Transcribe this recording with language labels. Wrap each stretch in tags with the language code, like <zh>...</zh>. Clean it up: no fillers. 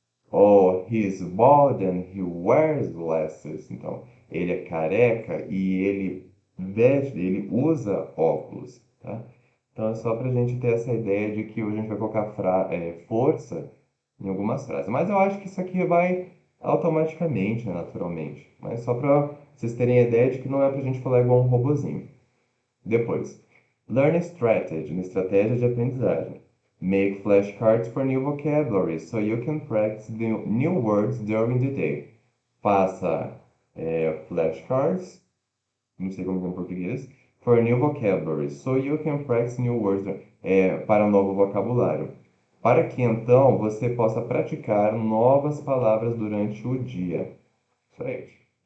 <en>Oh, he's bald and he wears glasses.</en> <pt>Então, ele é careca e ele veste, ele usa óculos, tá? Então, é só para a gente ter essa ideia de que hoje a gente vai colocar força em algumas frases. Mas eu acho que isso aqui vai automaticamente, né, naturalmente. Mas só para vocês terem a ideia de que não é para a gente falar igual um robozinho. Depois, learn strategy, uma estratégia de aprendizagem.</pt> <en>Make flashcards for new vocabulary so you can practice the new words during the day.</en> <pt>Faça flashcards, não sei como é em português,</pt> <en>for new vocabulary so you can practice new words</en> <pt>para um novo vocabulário. Para que então você possa praticar novas palavras durante o dia. Isso aí.</pt>